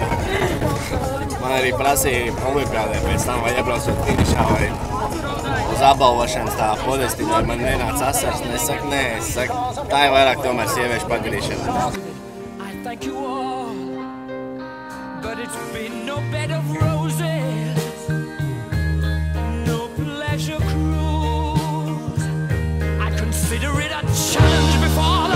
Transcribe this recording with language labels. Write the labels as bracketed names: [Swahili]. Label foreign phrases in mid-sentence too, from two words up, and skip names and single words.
[Latvian] Man arī prasīja olimpiādē pēc tam, vai iebraucot finišā vai uz apbalvošanas tā podestiņu, vai man nenāca asars. Es saku, nē, es saku, tā ir vairāk tomēr sieviešu pagarīšana. [English] I thank you all, but it's been no bed of roses, no pleasure cruise. I consider it a challenge before